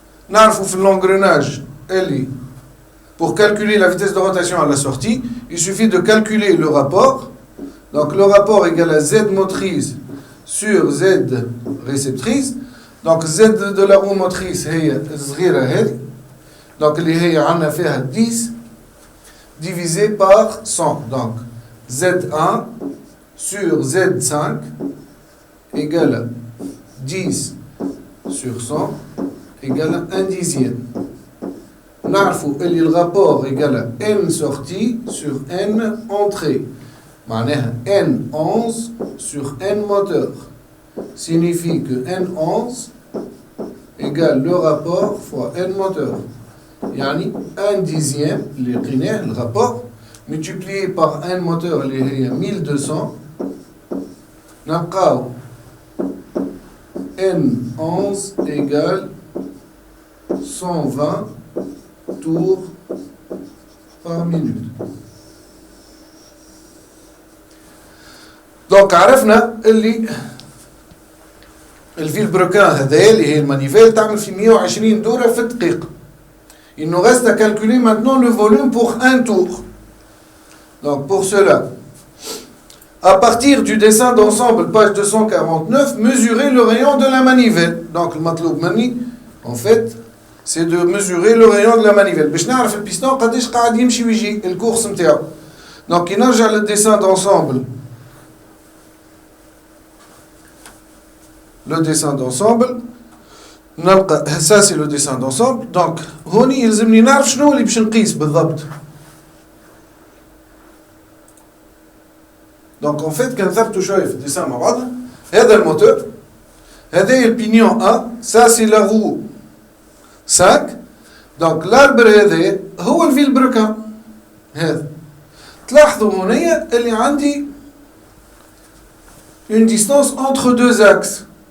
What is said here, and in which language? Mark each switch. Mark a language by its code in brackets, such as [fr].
[fr] L'engrenage, pour calculer la vitesse de rotation à la sortie, il suffit de calculer le rapport. Donc, le rapport égale à Z motrice sur Z réceptrice. Donc Z de la roue motrice [ar] هي صغيرة هذه. Donc اللي هي عندنا فيها 10 [fr] divisé par [ar] 100. [fr] Donc Z1 sur Z5 égale 10 sur 100 égale 1 dixième. [ar] نعرفوا اللي الرابور [fr] égale N sortie sur N entrée. معناها N11 sur N moteur signifie que N11 égale le rapport fois N moteur. [ar] يعني [fr] 1 dixième [ar] اللي لقيناه الرابور [fr] multiplié par N moteur [ar] اللي هي [fr] 1200 [ar] نلقاو [fr] N11 égale 120 tours par minute. [ar] Donc عرفنا اللي الفيل بروكان هذايا اللي هي المانيفيل تعمل في 120 دورة في الدقيقة. [fr] Il nous reste à calculer maintenant le volume pour un tour. Donc pour cela, à partir du dessin d'ensemble, page 249, mesurer le rayon de la manivelle. Donc le matloub mani, en fait, c'est de mesurer le rayon de la manivelle. [ar] باش نعرف البيستون قداش قاعد يمشي ويجي الكورس نتاعو. [fr] Donc [ar] كي نرجع للديسان [fr] d'ensemble, le dessin d'ensemble, ça c'est le dessin d'ensemble. [ar] Donc هوني يلزمني نعرف شنو اللي باش نقيس بالضبط. [fr] Donc en fait [ar] كنثبتوا شويه في الديسان مع بعض. هذا الموتور، هذا البينيون 1، [fr] ça c'est la roue 5. [ar] Donc l'arbre هذا هو الفيل بروكان هذا. تلاحظوا هنا اللي عندي [fr] une distance entre deux axes.